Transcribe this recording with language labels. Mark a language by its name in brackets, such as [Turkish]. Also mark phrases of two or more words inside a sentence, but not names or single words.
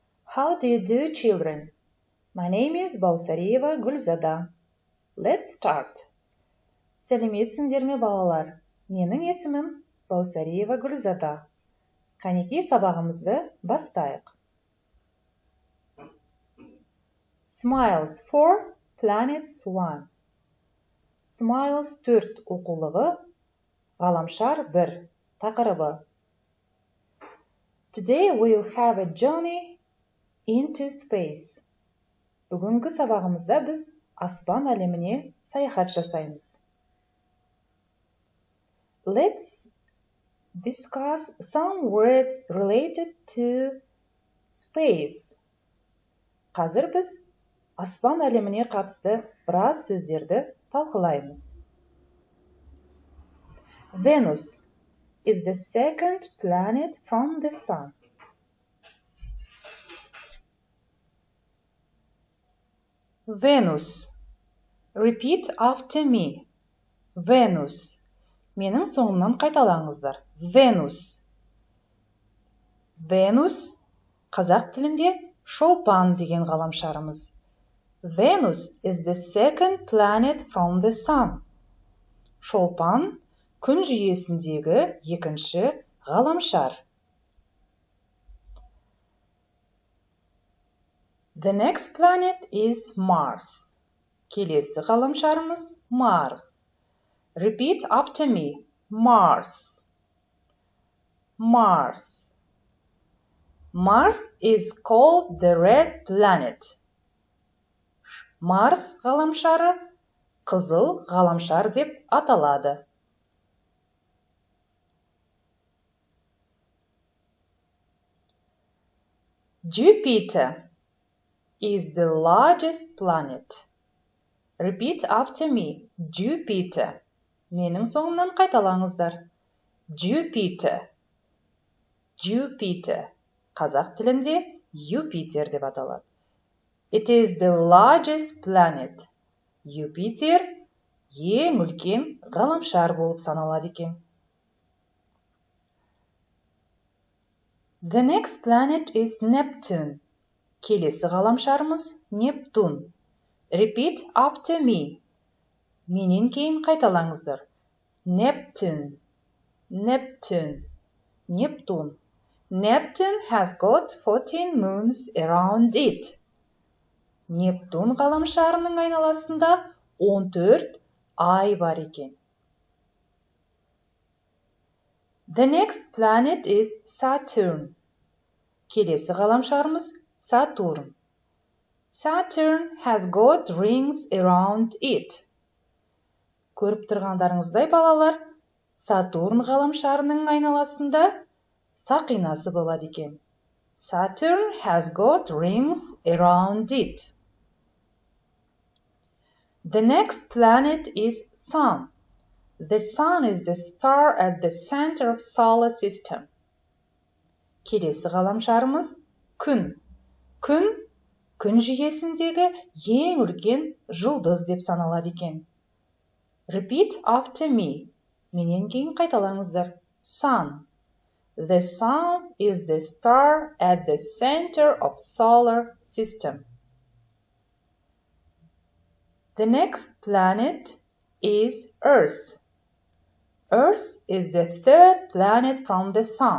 [English] How do you do, children? My name is Bausarieva Gulzada. Let's start. [Kazakh] Сәлеметсіңдер ме, балалар? Менің есімім Bausarieva Gulzada. Қанекей сабағымызды бастайық. [English] Smiles 4, Planets 1. [Kazakh] Smiles 4 оқулығы, ғаламшар 1 тақырыбы. [English] Today we'll have a journey into space. [Kazakh] Бүгінгі сабағымызда біз аспан әлеміне саяхат жасаймыз. [English] Let's discuss some words related to space. [Kazakh] Қазір біз аспан әлеміне қатысты біраз сөздерді талқылаймыз. [English] Venus is the second planet from the sun. Venus. Repeat after me. Venus. [Kazakh] Менің соңымнан қайталаңыздар. Venus. Venus қазақ тілінде шолпан деген ғаламшарымыз. [English] Venus is the second planet from the sun. [Kazakh] Шолпан күн жүйесіндегі екінші ғаламшар. [English] The next planet is Mars. [Kazakh] Келесі ғаламшарымыз Mars. [English] Repeat after me. Mars. Mars. Mars is called the red planet. [Kazakh] Mars ғаламшары қызыл ғаламшар деп аталады. [English] Jupiter is the largest planet. Repeat after me. Jupiter. [Kazakh] Менің соңымнан қайталаңыздар. Jupiter. Jupiter. Қазақ тілінде Юпитер деп аталады. [English] It is the largest planet. [Kazakh] Юпитер ең үлкен ғаламшар болып саналады екен. [English] The next planet is Neptune. [Kazakh] Келесі ғаламшарымыз Нептун. [English] Repeat after me. [Kazakh] Менен кейін қайталаңыздар. Neptune. Neptune. Нептун. [English] Neptune has got 14 moons around it. [Kazakh] Нептун ғаламшарының айналасында 14 ай бар екен. [English] The next planet is Saturn. [Kazakh] Келесі ғаламшарымыз Saturn. [English] Saturn has got rings around it. [Kazakh] Көріп тұрғандарыңыздай балалар, Сатурн ғаламшарының айналасында сақинасы болады екен. [English] Saturn has got rings around it. The next planet is Sun. The Sun is the star at the center of solar system. [Kazakh] Келесі ғаламшарымыз Күн. Күн жүйесіндегі ең үлкен жұлдыз деп саналады екен. [English] Repeat after me. [Kazakh] Менен кейін қайталаңыздар. [English] Sun. The Sun is the star at the center of solar system. The next planet is Earth. Earth is the third planet from the Sun.